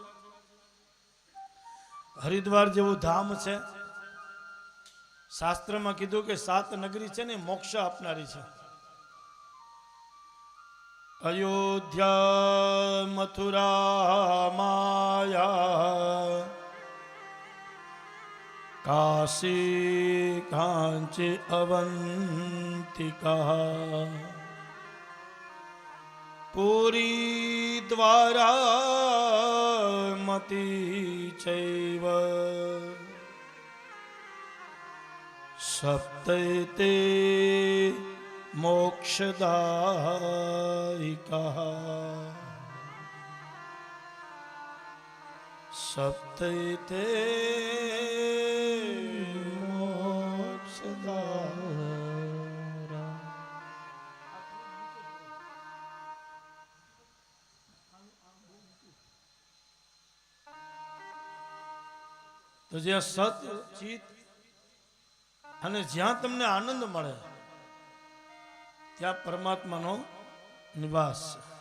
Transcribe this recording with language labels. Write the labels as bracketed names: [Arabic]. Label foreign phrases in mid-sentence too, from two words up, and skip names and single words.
[Gujarati] હરિદ્વાર જેવું ધામ છે. શાસ્ત્રમાં કીધું કે 7 નગરી છે ને મોક્ષ આપનારી છે. અયોધ્યા, મથુરા, માયા, [Sanskrit] काशी, कांची, अवंतिका, पुरी, द्वारा, मती चैव सप्तैते मोक्षदायिका. सप्तैते मोक्षदायिका. [Gujarati] તો જ્યાં સત, ચિત અને જ્યાં તમને આનંદ મળે ત્યાં પરમાત્માનો નિવાસ છે.